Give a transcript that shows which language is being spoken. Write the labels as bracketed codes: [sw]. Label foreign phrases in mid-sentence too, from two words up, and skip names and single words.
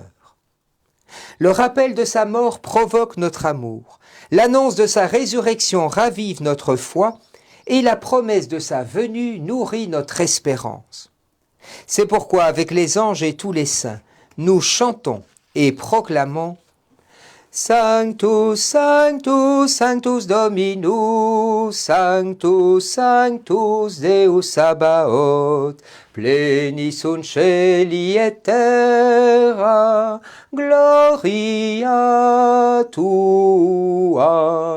[fr] Le rappel de sa mort provoque notre amour, l'annonce de sa résurrection ravive notre foi, et la promesse de sa venue nourrit notre espérance. C'est pourquoi, avec les anges et tous les saints, nous chantons et proclamons [la] Sanctus, Sanctus, Sanctus Dominus, Sanctus, Sanctus Deus Sabaoth, plenis sunt celi et terra, gloria tua.